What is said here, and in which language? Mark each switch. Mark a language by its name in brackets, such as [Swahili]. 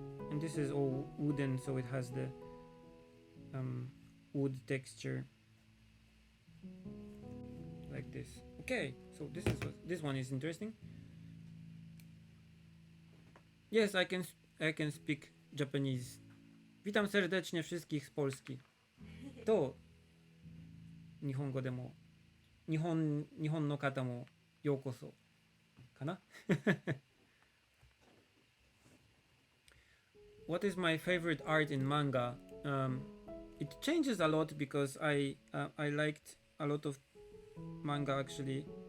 [English] And this is all wooden, so it has the wood texture like this. Okay, so this one is interesting. Yes, I can speak Japanese. [Polish] Witam serdecznie wszystkich z Polski. [Japanese] To 日本語でも日本の方もようこそかな [English] What is my favorite art in manga? It changes a lot because I liked a lot of manga actually.